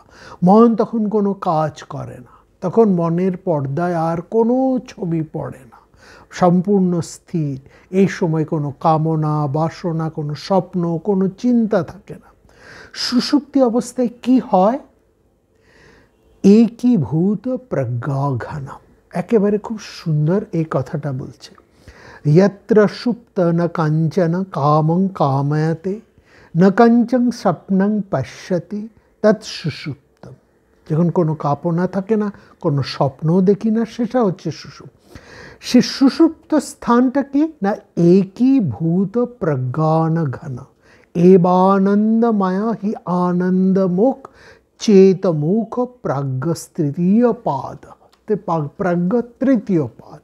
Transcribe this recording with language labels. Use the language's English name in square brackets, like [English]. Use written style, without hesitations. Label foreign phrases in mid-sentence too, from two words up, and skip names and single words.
[Bangla] মন তখন কোনো কাজ করে না, তখন মনের পর্দায় আর কোনো ছবি পড়ে না, সম্পূর্ণ স্থির। এই সময় কোনো কামনা, বাসনা, কোনো স্বপ্ন, কোনো চিন্তা থাকে না। সুষুপ্তি অবস্থায় কি হয়? [Sanskrit] একীভূত প্রজ্ঞাঘনম, [Bangla] একেবারে খুব সুন্দর এই কথাটা বলছে। [Sanskrit] यत्र सुप्त न कांचन कामं कामयते न कंचन स्वप्नं पश्यति तत् सुषुप्तम। [Bangla] যখন কোনো কামনা থাকে না, কোনো স্বপ্নও দেখি না, সেটা হচ্ছে সুষুপ্ত। সে সুষুপ্ত স্থানটা কি না? [Sanskrit] একীভূত প্রজ্ঞান ঘন এবানন্দময় হি আনন্দমুখ চেতমুখ প্রাজ্ঞস্তৃতীয় পাদ, প্রাজ্ঞ তৃতীয় পাদ।